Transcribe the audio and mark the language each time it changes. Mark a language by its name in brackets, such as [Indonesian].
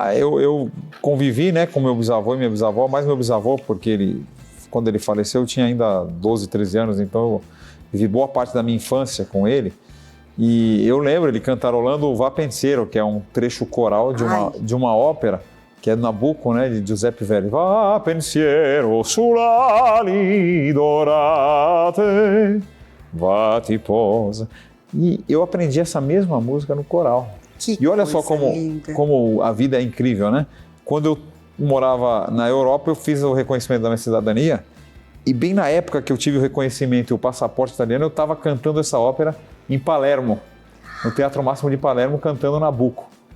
[Portuguese] Eu convivi, né, com meu bisavô e minha bisavó, mais meu bisavô, porque quando ele faleceu eu tinha ainda 12, 13 anos, então eu vivi boa parte da minha infância com ele. E eu lembro ele cantarolando o Va Pensiero, que é um trecho coral de uma ópera, que é Nabucco, né, de Giuseppe Verdi. [Italian] Va pensiero sull'ali dorate, va ti posa. [Portuguese] E eu aprendi essa mesma música no coral. E olha só como a vida é incrível, né? Quando eu morava na Europa, eu fiz o reconhecimento da minha cidadania e bem na época que eu tive o reconhecimento e o passaporte italiano, eu estava cantando essa ópera em Palermo, no Teatro Máximo de Palermo, cantando Nabucco.